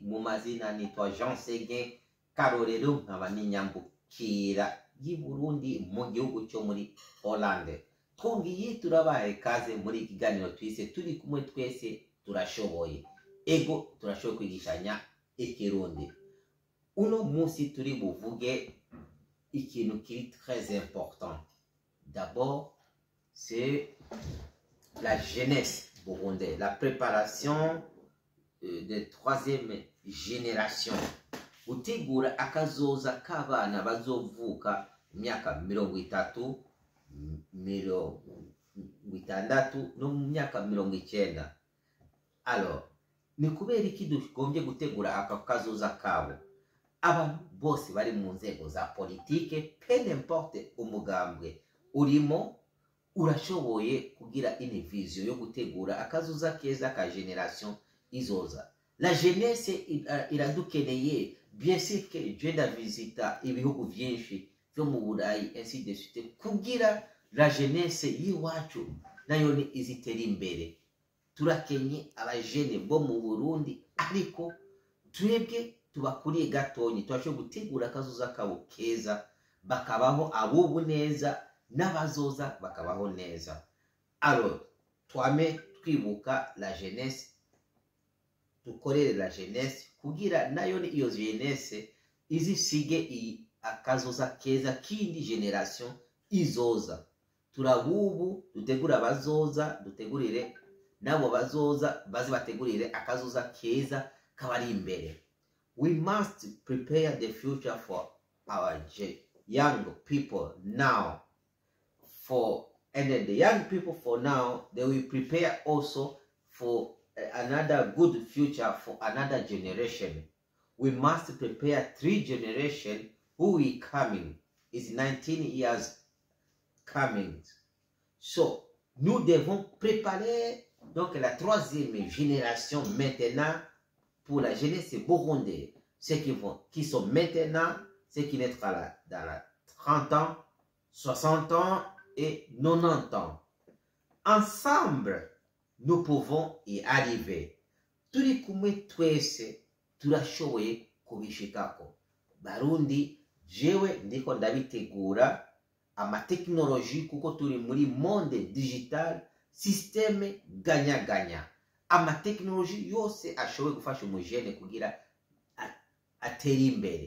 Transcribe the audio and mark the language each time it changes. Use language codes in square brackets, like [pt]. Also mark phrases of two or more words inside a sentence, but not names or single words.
[rn] Mu mazina nitwa Jean Seguin Karorero, nkaba ninyambukira y'i Burundi mu gihugu cyo muri Hollande. Twongiye turabaye kaze muri ikiganiro twise turi kumwe twese turashoboye. Ego turashoboye kwigishanya ikirundi. Uno munsi turi buvuge ikintu kiri [fr] très important. D'abord, c'est la jeunesse burundaise, la préparation de troisième génération. [rn] Utegura akazoza k'abana bazovuka myaka 30, 60 no mu myaka 90. Alors, ni kubera iki dugombye gutegura aka kazoza kabo? Abantu bose bari mu nzego za politike, [fr] peu n'importe [rn] umugambwe urimo, urashoboye kugira [fr] une vision [rn] yo gutegura akazoza keza ka generation izoza. [fr] La jeunesse iradukeneye. Bien sûr que [rn] genda visita ibihugu vyinshi vyo mu Burayi [fr] ainsi de suite [rn] kugira [fr] la jeunesse [rn] yiwacu nayo ni izitera imbere. Turakenye abajene bo mu Burundi, ariko twebwe tubakuriye gatonyi, twasho gutegura akazoza kabo keza, bakabaho abubu neza n'abazoza bakabaho neza. Alors twame twibuka [fr] la jeunesse, [rn] dukorere [fr] la jeunesse [rn] kugira nayo ni iyo jeunesse izisige akazoza keza kindi generation izoza. Turabubu dutegura abazoza, dutegurire nabo bazoza bazi bategurire akazoza keza kabari imbere. [en] We must prepare the future for our young people now. And then the young people for now, they will prepare also for another good future for another generation. We must prepare 3 generations who will coming. Is 19 years coming. So, [fr] nous devons préparer donc la 3e génération maintenant pour la jeunesse burundaise. Ceux qui sont maintenant, ceux qui naîtront dans la 30 ans, 60 ans et 90 ans. Ensemble, nous pouvons y arriver. [rn] Turi kumwe twese turashoboye kubishikako. Barundi, jewe ndiko ndabitegura amateknoloji kuko turi muri [fr] monde digital, [rn] systeme ganya-ganya. Amateknoloji yose ashoboye gufasha umujene kugira atera imbere.